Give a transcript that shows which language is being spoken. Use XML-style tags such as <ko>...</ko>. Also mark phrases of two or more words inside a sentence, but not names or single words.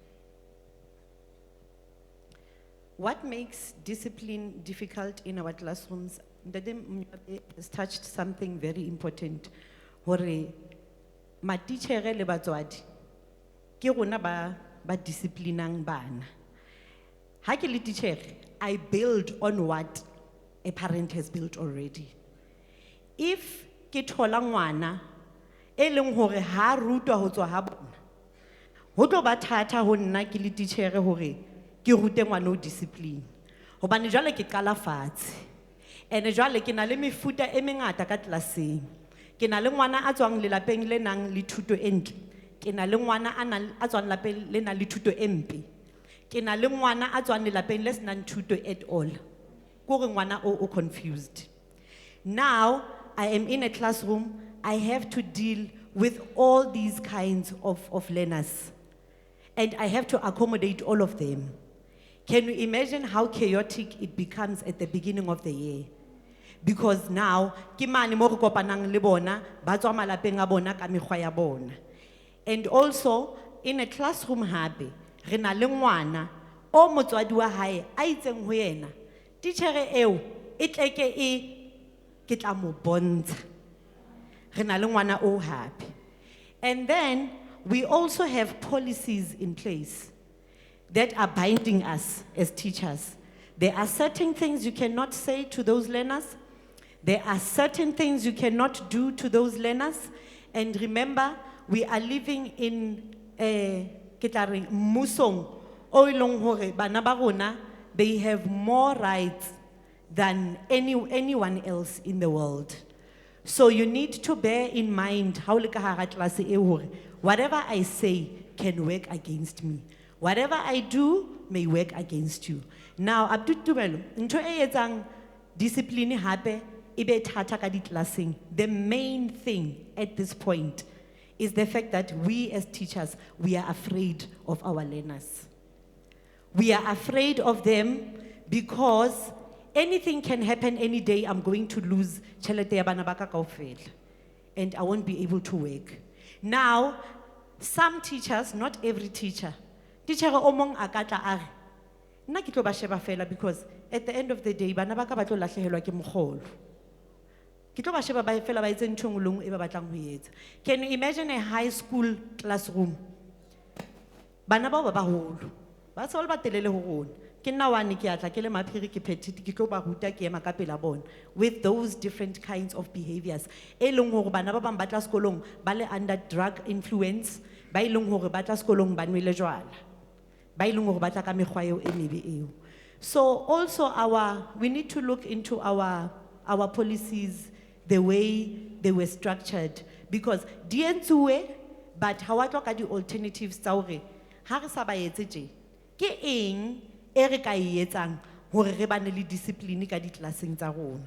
<en>What makes discipline difficult in our classrooms? Ndade has touched something very important.</en> <st>Hore matitjhere le batswadi ke rona ba disciplinang bana. Ha ke le titjhere,</st> <en>I build on what a parent has built already.</en> <st>If ke thola ngwana e leng hore ha rutwa ho tswa ha bona, ho tlo ba thata ho nna ke le titjhere hore ke rute ngwana o discipline. Hobane jwale ke qala fatshe, ene jwale ke na le mefuta e mengata ka tlelaseng. Ke na le ngwana a tswang lelapeng le nang le thuto e ntle, ke na le ngwana a tswang lapeng le nang le thuto e mpe, ke na le ngwana a tswang lelapeng le senang thuto</st> <en>at all.</en> <st>Ko re ngwana o confused.</st> <en>Now I am in a classroom, I have to deal with all these kinds of learners. And I have to accommodate all of them. Can you imagine how chaotic it becomes at the beginning of the year? Because now,</en> <st>ke mane mo re kopanang le bona, ba tswa malapeng a bona ka mekgwa ya bona.</st> <en>And also, in a classroom</en> <st>hape, re na le ngwana o motswadi wa hae a itseng ho yena, titjhere eo e tleke ke tla mo bontsha. Re na le ngwana o hape.</st> <en>And then we also have policies in place that are binding us as teachers. There are certain things you cannot say to those learners. There are certain things you cannot do to those learners. And remember, we are living in Motaung,</en> <st>o e leng hore bana ba rona,</st> <en>they have more rights than anyone else in the world. So you need to bear in mind how</en> <st>le ka hara class e hore</st> <en>whatever I say can work against me. Whatever I do may work against you.</en> <st>Now, Abdu Tumelo, ntho e etsang discipline hape ebe thata ka ditlaseng.</st> <en>The main thing at this point is the fact that we as teachers, we are afraid of our learners. We are afraid of them because anything can happen any day. I'm going to lose</en> <st>tjhelete ya bana ba ka kaofela,</st> <en>and I won't be able to work. Now, some teachers, not every teacher, teacher</en> <st>o mong a ka tla a re, nna ke tlo ba sheba fela</st> <en>because at the end of the day,</en> <st>bana ba ka ba tlo lahlehelwa ke mogolo. Ke tlo ba sheba ba fela ba etse ntho e nngwe le nngwe e ba batlang ho e etsa.</st> <en>Can you imagine a high school classroom?</en> <st>Bana bao ba baholo, ba se ba telele ho rona. Ke nna wane ke atla ke le maphiri ke phethile ke tlo ba ruta ke ema ka pela bona</st> <en>with those different kinds of behaviors.</en> <st>E leng hore bana ba bang ba tla sekolong ba le</st> <en>under drug influence,</en> <st>ba e leng hore ba tla sekolong ba nwele jwala, ba e leng hore ba tla ka mekgwa eo e mebe eo.</st> <en>So also we need to look into our policies, the way they were structured, because</en> <st>di entsuwe, but ha wa tloka di alternatives tsa hore ha re sa ba etse tje ke eng e re ka e etsang hore re bane le discipline ka ditlaseng tsa rona.</st>